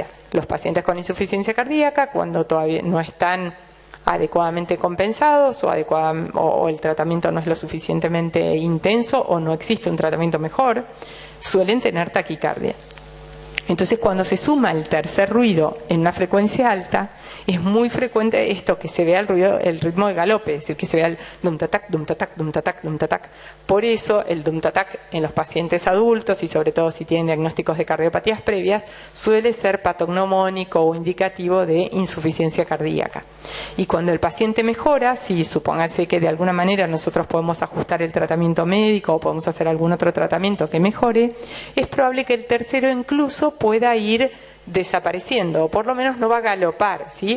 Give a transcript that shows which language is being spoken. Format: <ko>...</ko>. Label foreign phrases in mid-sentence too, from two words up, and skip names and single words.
<es>Los pacientes con insuficiencia cardíaca, cuando todavía no están adecuadamente compensados o el tratamiento no es lo suficientemente intenso o no existe un tratamiento mejor, suelen tener taquicardia. Entonces, cuando se suma el tercer ruido en una frecuencia alta, es muy frecuente esto, que se vea el ritmo de galope, es decir, que se vea el dum-tatac, dum-tatac, dum-tatac, dum-tatac. Por eso, el dum-tatac en los pacientes adultos, y sobre todo si tienen diagnósticos de cardiopatías previas, suele ser patognomónico o indicativo de insuficiencia cardíaca. Y cuando el paciente mejora, si supóngase que de alguna manera nosotros podemos ajustar el tratamiento médico o podemos hacer algún otro tratamiento que mejore, es probable que el tercero incluso pueda ir desapareciendo, o por lo menos no va a galopar, ¿sí?</es>